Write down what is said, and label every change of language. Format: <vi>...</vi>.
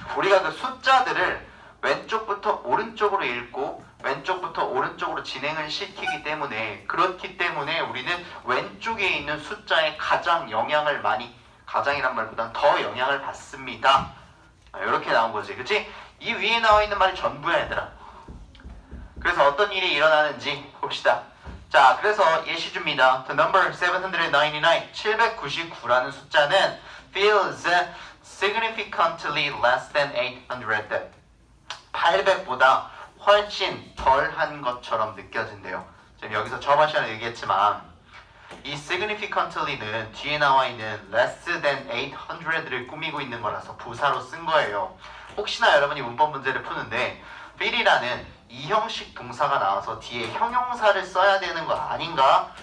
<ko>우리가 그 숫자들을 왼쪽부터 오른쪽으로 읽고 왼쪽부터 오른쪽으로 진행을 시키기 때문에 그렇기 때문에 우리는 왼쪽에 있는 숫자에 가장 영향을 많이 가장이란 말보다 더 영향을 받습니다. 이렇게 나온 거지. 그치? 이 위에 나와 있는 말이 전부야 얘들아. 그래서 어떤 일이 일어나는지 봅시다. 자, 그래서 예시 줍니다.</ko> <en>The number 799,</en> <ko>799라는 숫자는</ko> <en>feels significantly less than 800.</en> <ko>800보다 훨씬 덜한 것처럼 느껴진대요. 지금 여기서 저번 시간에 얘기했지만 이 significantly는 뒤에 나와 있는</ko> <en>less than 800</en> <ko>를 꾸미고 있는 거라서 부사로 쓴 거예요. 혹시나 여러분이 문법 문제를 푸는데 feel이라는 이형식 동사가 나와서 뒤에 형용사를 써야 되는 거 아닌가?</ko>